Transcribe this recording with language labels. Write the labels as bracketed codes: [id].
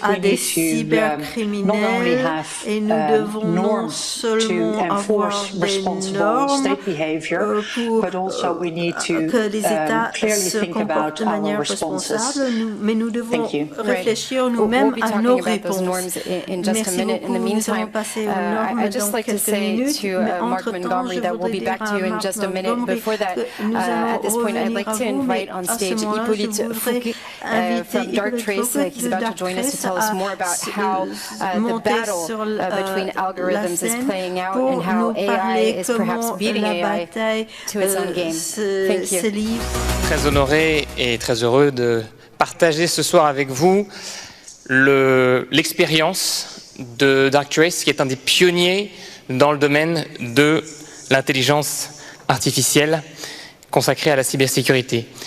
[fr] à des cybercriminels et nous devons non seulement avoir des normes pour que les États se comportent de manière responsable, mais nous devons réfléchir nous-mêmes à nos réponses. Merci beaucoup. Nous allons passer aux normes dans quelques minutes, mais entre-temps, je voudrais dire à Marc Montgomery que nous allons revenir à vous, mais à ce moment-là, je voudrais inviter [en] Darktrace, he's about to join us to tell us more about how the battle between algorithms is playing out and how AI is perhaps beating AI to its own game. Thank you. [fr] Très honoré et très heureux de partager ce soir avec vous l'expérience de Darktrace, qui est un des pionniers dans le domaine de l'intelligence artificielle consacrée à la cybersécurité.